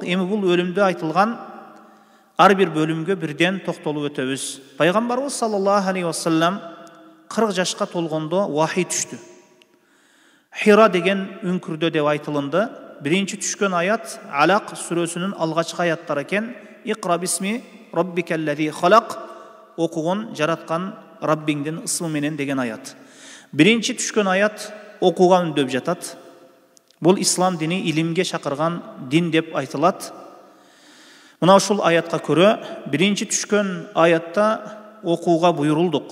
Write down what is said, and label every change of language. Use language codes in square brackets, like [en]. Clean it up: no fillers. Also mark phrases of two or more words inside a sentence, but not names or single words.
[ky] Эми бул бөлүмдө айтылган ар бир бөлүмгө бирден токтолуп өтөбүз. Пайгамбарыбыз [ar] صلى الله عليه وسلم [ky] 40 жашка толгондо вахий түштү. Хира деген үңкүрдө деп айтылынды. Биринчи түшкөн аят Алак сүрөсүнүн алгачкы аяттары экен. [ar] اقرأ باسم ربك الذي خلق. [ky] Окугон жараткан Раббиңдин ысмы менен деген аят. Биринчи түшкөн аят окууга үндөп жатат. Бул ислам дини илимге чакырган дин деп айтылат. Мына ушул аятка көрө биринчи түшкөн аятта окууга буйрулдук.